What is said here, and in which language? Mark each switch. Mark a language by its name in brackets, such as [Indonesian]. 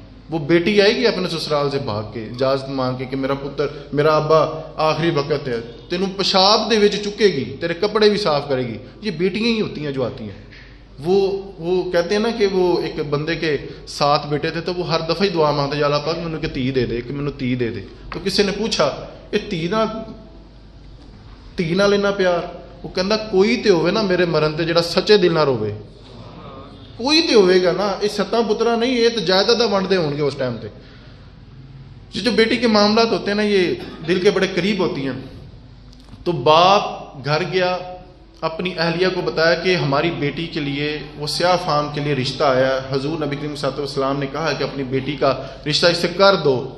[Urdu] وہ بیٹی آئے گی اپنے سسرال سے بھاگ کے اجازت مانگ کے کہ میرا پتر میرا ابا آخری وقت ہے، [Punjabi] تینوں پیشاب دے وچ چکے گی، تیرے کپڑے بھی صاف کرے گی. [Urdu] یہ بیٹیاں ہی ہوتی ہیں جو آتی ہیں. وہ کہتے ہیں نا کہ وہ ایک بندے کے 7 بیٹے تھے تو وہ ہر دفعہ ہی دعا مانگتا یا اللہ پاک [Punjabi] مینوں کہ تھی دے دے، [Urdu] کہ مینوں تھی دے دے. [Punjabi] تو کسی نے پوچھا یہ تھی نال لینا پیار؟ وہ کہندا کوئی تے ہوے نا میرے مرن تے جڑا سچے دل نال ہوے، کوئی تے ہوئے گا نا. یہ 7 پترا نہیں، یہ تو جائیداداں ونڈتے ہون گے اس ٹائم تے. [Urdu] جو بیٹی کے معاملات ہوتے ہیں نا یہ دل کے بڑے قریب ہوتی ہیں. تو باپ گھر گیا، اپنی اہلیہ کو بتایا کہ ہماری بیٹی کے لیے وہ سیاہ فام کے لیے رشتہ آیا ہے. حضور نبی کریم صلی اللہ علیہ وسلم نے کہا کہ اپنی بیٹی کا رشتہ اس سے کر دو.